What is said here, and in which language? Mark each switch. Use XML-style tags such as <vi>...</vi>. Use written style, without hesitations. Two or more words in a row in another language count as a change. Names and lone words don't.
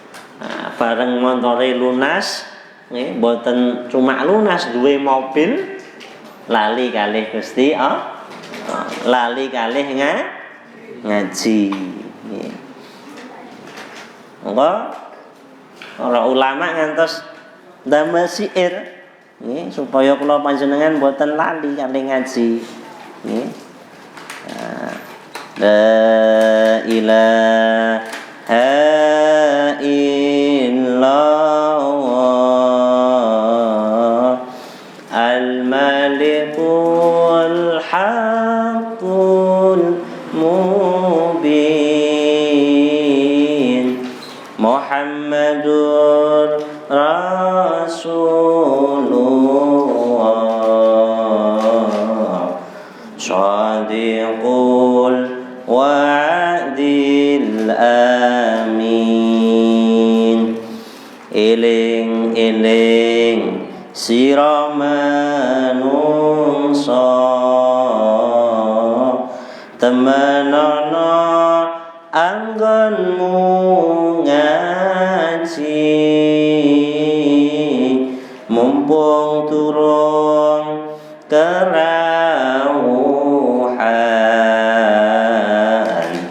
<jv>Bareng montore lunas nggih mboten cuma lunas duwe mobil lali kalih Gusti lali kalih ngaji nggih. Monggo para ulama ngantos damel syair nggih supaya kula panjenengan mboten lali kalih ngaji nggih.</jv> <ar>لا إله إلا الله الملك الحق المبين محمد رسول الله صادق الوعد الأمين</ar> <jv>Eling-eling sira manungsa temenana anggonmu ngaji mumpung turun kerawuhan</jv>